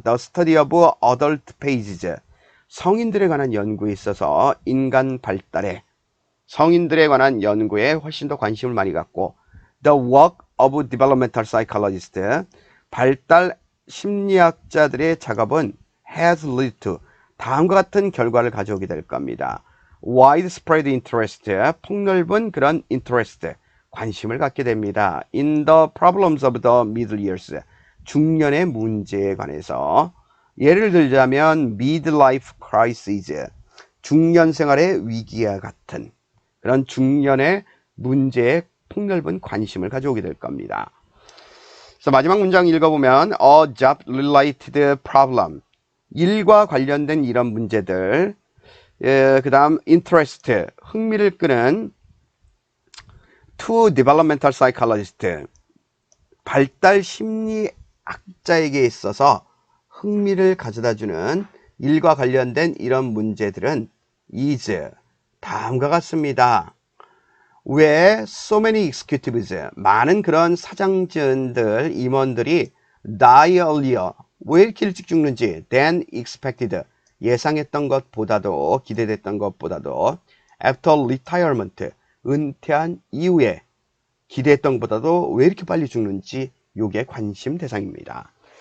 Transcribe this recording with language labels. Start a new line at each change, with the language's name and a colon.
English: The study of adult phases,
Korean: 성인들에 관한 연구에 있어서 인간 발달에, 성인들에 관한 연구에 훨씬 더 관심을 많이 갖고,
English: the work of developmental psychologists,
Korean: 발달 심리학자들의 작업은
English: has led to,
Korean: 다음과 같은 결과를 가져오게 될 겁니다.
English: widespread interest,
Korean: 폭넓은 그런
English: interest,
Korean: 관심을 갖게 됩니다.
English: In the problems of the middle years.
Korean: 중년의 문제에 관해서. 예를 들자면
English: midlife crisis.
Korean: 중년 생활의 위기와 같은 그런 중년의 문제에 폭넓은 관심을 가져오게 될 겁니다. 그래서 마지막 문장 읽어보면
English: a job-related problem.
Korean: 일과 관련된 이런 문제들. 그 다음
English: interest.
Korean: 흥미를 끄는
English: to developmental psychologist.
Korean: 발달 심리학자에게 있어서 흥미를 가져다주는 일과 관련된 이런 문제들은 is 다음과 같습니다. 왜
English: so many executives
Korean: 많은 그런 사장진들 임원들이
English: die earlier
Korean: 왜 이렇게 일찍 죽는지
English: than expected
Korean: 예상했던 것보다도 기대됐던 것보다도
English: after retirement
Korean: 은퇴한 이후에 기대했던 것보다도 왜 이렇게 빨리 죽는지 요게 관심 대상입니다.